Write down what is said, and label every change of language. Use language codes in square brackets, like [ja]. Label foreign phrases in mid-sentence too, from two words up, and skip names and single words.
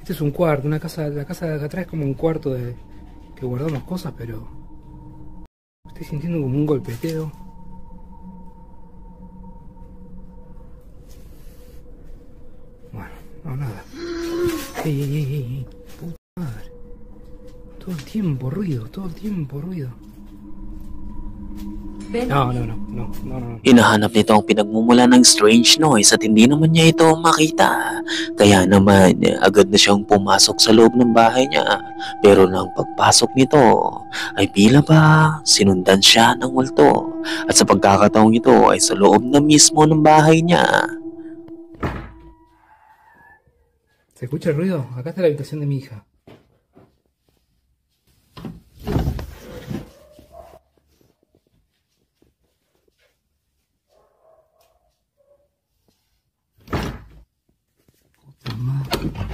[es] Este es un cuarto, una casa, la casa de acá atrás es como un cuarto de que guardamos cosas, pero estoy sintiendo como un golpeteo. Bueno, no, nada. Ey, puta madre. Todo el tiempo ruido, todo el tiempo ruido. No. [tl] Hinahanap nito ang pinagmumula ng [en] strange noise [tl] at hindi naman niya ito makita. Kaya naman, agad na siyang pumasok sa loob ng bahay niya. Pero nang pagpasok nito, ay pila ba sinundan siya ng multo. At sa pagkakataong ito ay sa loob na mismo ng bahay niya. [es] ¿Se escucha el ruido? Acá está la habitación de mi hija. Puta madre.